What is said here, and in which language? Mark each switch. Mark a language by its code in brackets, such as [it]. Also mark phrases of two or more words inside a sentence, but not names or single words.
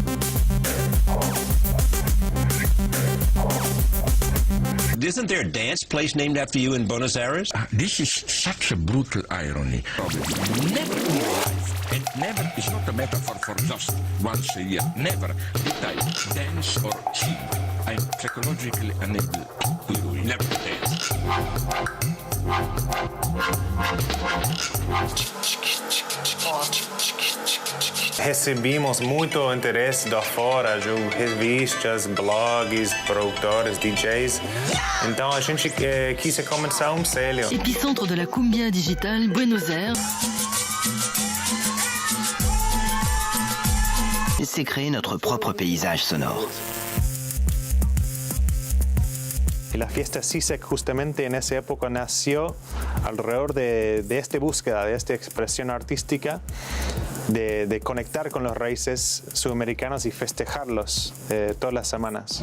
[en] Isn't there a dance place named after you in Buenos Aires? This is such a brutal irony. Never in life, and never is not a metaphor for just once a year. Never did I dance or sing. I'm psychologically unable to do it. Never dance. [pt] Recebemos muito interesse de fora, de revistas, blogs, produtores, DJs. Então a gente quis começar selo. [fr] Épicentre de la cumbia digitale, Buenos Aires. C'est créer notre propre paysage sonore. [es] Y la fiesta Zizek justamente en esa época nació alrededor de esta búsqueda, de esta expresión artística, de conectar con los raíces sudamericanos y festejarlos todas las semanas.